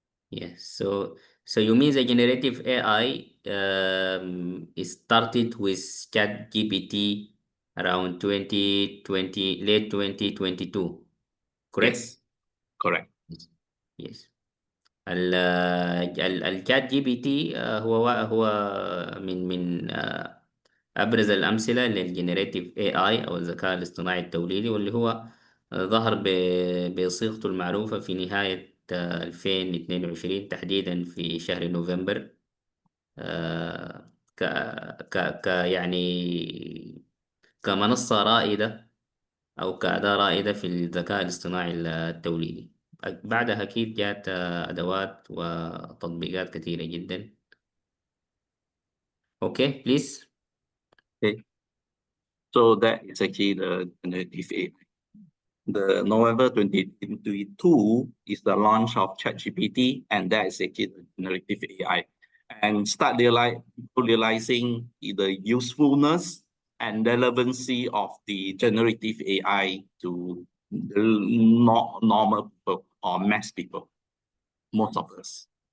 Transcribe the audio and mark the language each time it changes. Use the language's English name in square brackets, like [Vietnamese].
[English] Yes, so you mean the generative AI is started with ChatGPT around 2020, late 2022, correct? Yes, correct. Yes. [Arabic] الشات جي بي تي هو من أبرز الأمثلة للجنريتيف اي اي أو الذكاء الاصطناعي التوليدي، واللي هو ظهر بصيغته المعروفة في نهاية 2022 تحديدا في شهر نوفمبر، ك يعني كمنصة رائدة أو كأداة رائدة في الذكاء الاصطناعي التوليدي. بعدها أكيد جات أدوات وتطبيقات كثيرة جدا. [English] Okay, please. Okay. So that is actually the generative AI. The November 2022 is the launch of ChatGPT, and that is actually the generative AI. And start realizing the usefulness and relevancy of the generative AI to the normal people or mass people, most of us.